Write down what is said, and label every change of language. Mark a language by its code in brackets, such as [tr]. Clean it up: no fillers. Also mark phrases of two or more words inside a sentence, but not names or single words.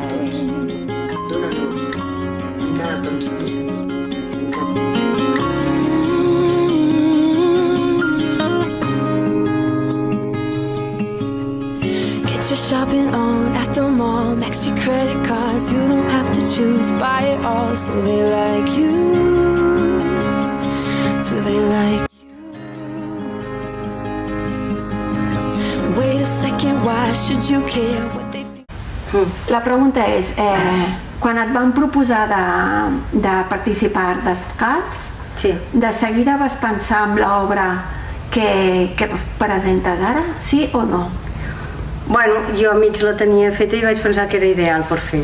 [en] Get your shopping on at the mall, max your credit cards. You don't have to choose, buy it all, so they like you. Do they like you? Wait a second, why should you care what they think? [ca] La pregunta és, quan et van proposar de participar descalç, Sí. de seguida vas pensar en l'obra que presentes ara, sí o no? Bueno, jo mig la tenia feta i vaig pensar que era ideal per fer.